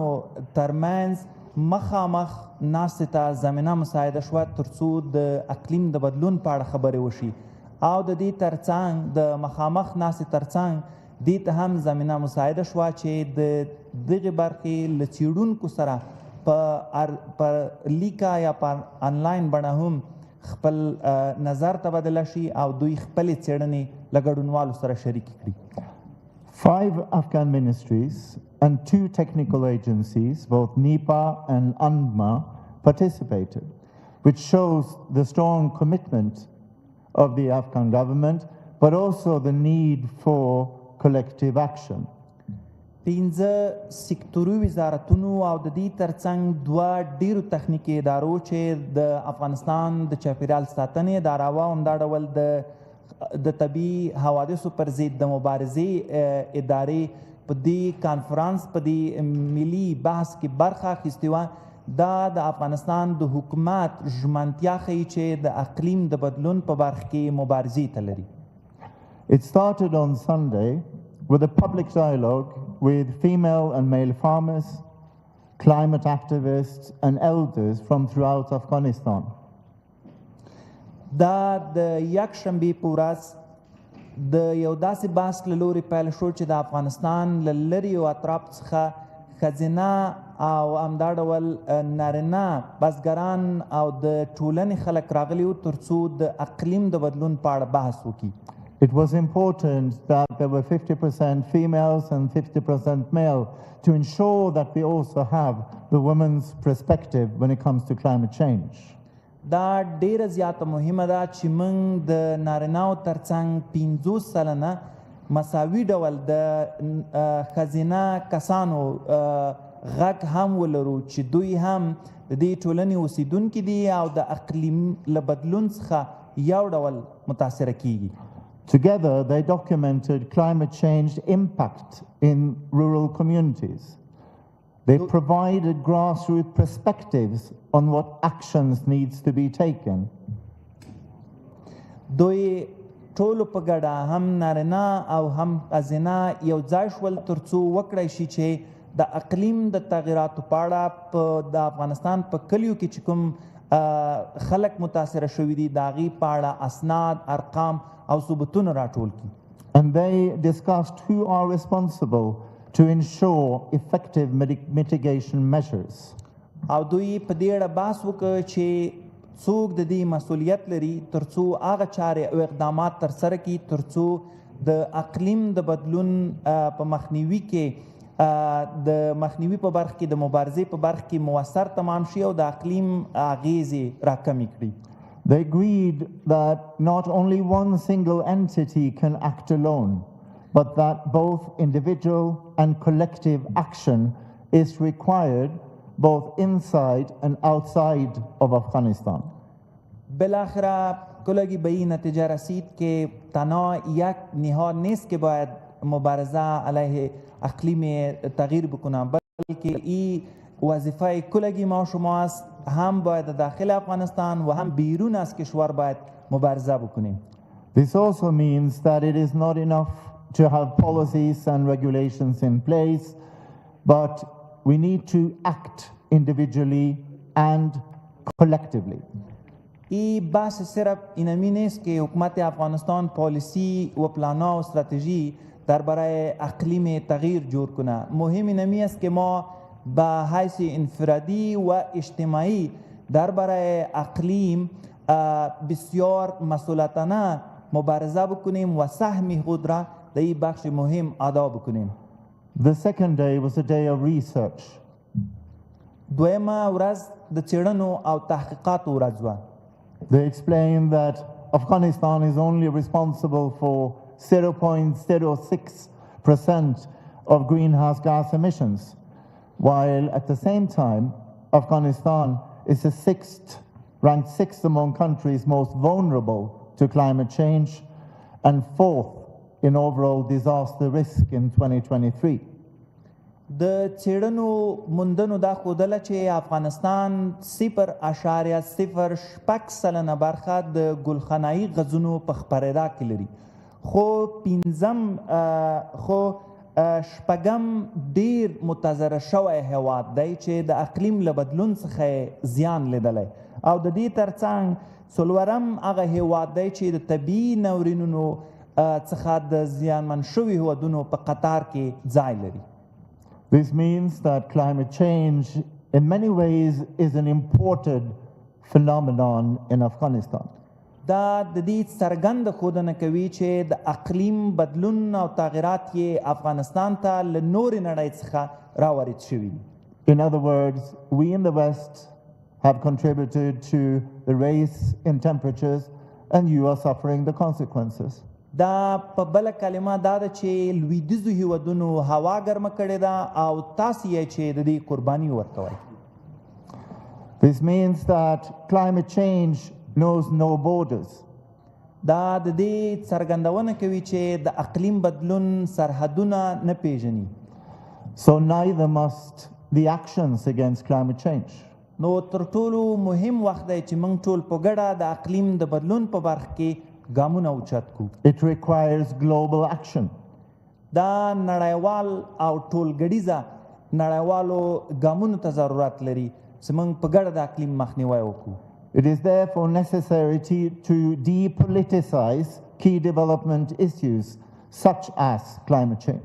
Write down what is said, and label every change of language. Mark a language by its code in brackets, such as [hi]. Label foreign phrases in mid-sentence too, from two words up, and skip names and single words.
[ps] ترمنځ مخامخ ناستې ته زمینه مساعده شوه ترڅو د اقلیم د بدلون په اړه خبرې وشي او د دې ترڅنګ د مخامخ ناستې ترڅنګ دې ته هم زمینه مساعده شوه چې د دغې برخې له څیړونکو سره په لیکه یا په آنلاین بڼه هم خپل نظر تبادله شي او دوی خپلې څیړنې له ګډونوالو سره شریکې کړي. [en] 5 Afghan ministries and 2 technical agencies, both NEPA and UNDMA, participated, which shows the strong commitment of the Afghan government, but also the need for collective action. [ps] 15 سکتوري وزارتونو او د دې ترڅنګ 2 ډیرو تخنیکي ادارو چې د افغانستان د چاپیریال ساتنې اداره وه همدا ډول د طبیعي حوادثو پر ضد د مبارزې ادارې په دې کانفرانس په دې ملي بحث کې برخه اخیستې وه. دا د افغانستان د حکومت ژمنتیا ښیي چې د اقلیم د بدلون په برخه کې مبارزې ته لري. [en] It started on Sunday with a public dialogue with female and male farmers, climate activists and elders from throughout Afghanistan. [ps] دا د یکشنبې په ورځ د یو داسې بحث له لورې پیل شو چې د افغانستان له لرې اطراف څخه ښځینه او همدا ډول نارینه بزګران او د ټولنې خلک راغلي وو ترڅو د اقلیم د بدلون په اړه بحث وکړي. [en] It was important that there were 50% females and 50% male to ensure that we also have the women's perspective when it comes to climate change. [ps] دا ډیره زیاته مهمه ده چې موږ د نارینهو ترڅنګ 50 سلنه مساوي ډول د ښځینه کسانو غږ هم ولرو چې دوی هم د دې ټولنې اوسیدونکي دي او د اقلیم له بدلون څخه یو ډول متاثره کیږي. [en] Together, they documented climate change impact in rural communities. They provided grassroots perspectives on what actions needs to be taken. [ps] دوی ټولو په ګډه هم نارینه او هم ښځینه یو ځای شول ترڅو وکړی شي چې د اقلیم د تغییراتو په اړه د افغانستان په کلیو کې چې کوم خلک متاثره شوي دي د هغې په اړه اسناد ارقام او ثبوتونه راټول کړي. [en] And they discussed who are responsible to ensure effective mitigation measures. [ps] او دوی په دې اړه بحث وکړ چې څوک د دې مسؤلیت لري ترڅو هغه چارې او اقدامات ترسره کړي ترڅو د اقلیم د بدلون په مخنیوي کې د مخنیوي په برخه کې د مبارزې په برخه کې مؤثر تمام شي او د اقلیم اغیزې راکمې کړي. [en] They agreed that not only one single entity can act alone, but that both individual and collective action is required both inside and outside of Afghanistan. [fa] بالاخره کلگی به این نتیجه رسید که تنها یک نهاد نیست که باید مبارزه علیه اقلیم تغییر بکنه، بلکه این وظیفه کلگی ما شما است هم باید داخل افغانستان و هم بیرون از کشور باید مبارزه بکنیم. [en] This also means that it is not enough to have policies and regulations in place, but we need to act individually and collectively. [fa] ای بحث صرف اینمی نیست که حکومت افغانستان پالیسی و پلانا و استراتژی درباره اقلیم تغییر جور کنه. مهم اینمی است که ما به حیث انفرادی و اجتماعی درباره اقلیم بسیار مسئولانه مبارزه بکنیم و سهم خود را در این بخش مهم ادا بکنیم. [en] The second day was a day of research. [ps] دویمه ورځ د څېړنو او تحقیقاتو ورځ وه. [en] They explained that Afghanistan is only responsible for 0.06% of greenhouse gas emissions, while at the same time, Afghanistan is ranked sixth among countries most vulnerable to climate change and fourth in overall disaster risk in 2023. [ps] د څېړنو موندنو دا ښودله چې افغانستان 0.06% برخه د ګلخانه‌ایي غازونو په خپرېدا کې لري، خو شپږم ډیر متضرر شوی هیواد دی چې د اقلیم له بدلون څخه زیان لیدلی، او د دې ترڅنګ څلورم هغه هیواد دی چې د طبیعي ناورینونو څخه د زیانمن شوي هیوادونو په قطار کې ځای لري. [en] This means that climate change in many ways is an imported phenomenon in Afghanistan. [ps] دا د دې څرګنده ښودنه کوي چې د اقلیم بدلون او تغیرات یې افغانستان ته له نورې نړۍ څخه راوارد شوي. [en] In other words, we in the West have contributed to the rise in temperatures and you are suffering the consequences. [ps] دا په بله کلمه دا ده چې لویدیځو هیوادونو هوا ګرمه کړې ده او تاسو یې چې د دې قرباني ورکوئ. [en] This means that climate change knows no borders. [ps] دا د دې څرګندونه کوي چې د اقلیم بدلون سرحدونه نه پیژني. [en] So neither must the actions against climate change. [ps] نو تر ټولو مهم وخت دی چې موږ ټول په ګډه د اقلیم د بدلون په برخه کې ګامونه اوچت کړو. [en] It requires global action. [ps] دا نړیوال او ټولګډیزه نړیوالو ګامونو ته ضرورت لري چې موږ په ګډه د اقلیم مخنیوی وکړو. [en] It is therefore necessary to depoliticize key development issues such as climate change.